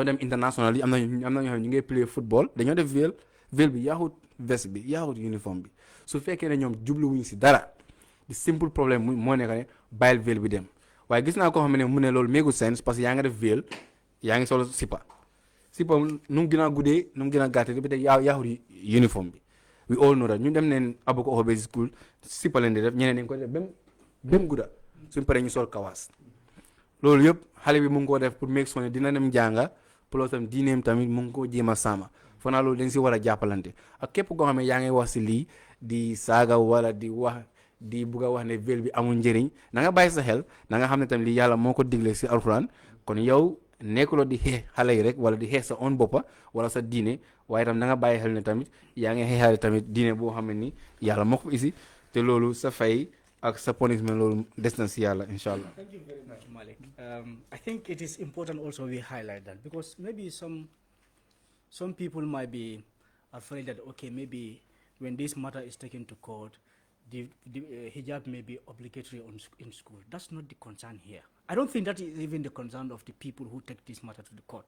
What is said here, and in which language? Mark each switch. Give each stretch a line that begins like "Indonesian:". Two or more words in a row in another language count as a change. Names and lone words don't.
Wolof: dem international yi am na ñoo xam ne ñu ngi
English: play football
Wolof: dañoo def veil bi yaaxut veste bi yaaxut uniforme bi su fekkee ne ñoom jubluwuñu si dara di
French: simple problème
Wolof: moo nekk ne bàyyil veil bi dem waaye gis naa koo xam ne mu ne loolu mégu sense
French: parce que
Wolof: yaa nga def veil yaa ngi solo sipa nu mu gën a guddee nu mu gën a gàttee bi te yaaxut uniforme bi
English: we all know that
Wolof: ñu dem neen abu ko
English: basic school
Wolof: sipa leen di def ñeneen nañ ko def bem gudda suñ paree ñu sol kawaas loolu yëpp xale bi mu ngi koo def pour
English: make sure
Wolof: ne dina dem jànga plus tam diineem tamit mu ngi koo jéem a saama foo naa loolu dañ si war a jàppalante ak képp koo xam ne yaa ngi wax si lii di saaga wala di bugg a wax ne veil bi amul njëriñ na nga bàyyi sa xel na nga xam ne tamit lii yàlla moo ko digle si alxuraan kon yow nekkuloo di xeex xale yi rek wala di xeex sa own boppa wala sa diine waaye tam na nga bàyyi xel ne tamit yaa ngi xeexaale tamit diine boo xam ne ni yàlla moo ko isi te loolu sa fay ak sa punishment loolu des na si yàlla
Arabic: incha allah.
English: Thank you very much, Malick. I think it is important also we highlight that because maybe some people might be afraid that okay, maybe when this matter is taken to court, the hijab may be obligatory in school. That's not the concern here. I don't think that is even the concern of the people who take this matter to the court.